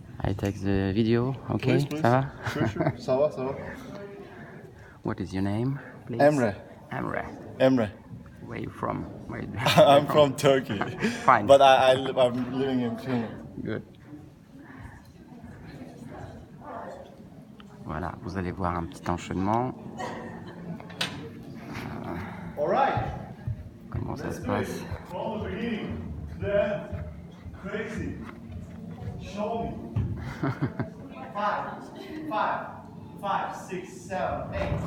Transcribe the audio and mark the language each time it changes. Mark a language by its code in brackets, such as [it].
[en] I take the video, okay? Please, please. [fr] Ça va? [en] Sure, sure. [fr] Ça va, ça va. [en] What is your name, please? Emre. Emre. Emre. Where are you from? I'm from Turkey. Fine. But I'm living in Finland. Good. [fr] Voilà, vous allez voir un petit enchaînement. [en] Alright. [fr] Comment ça se passe? [en] From the beginning to the end. Crazy. Show me. 5, 6, 7, 8.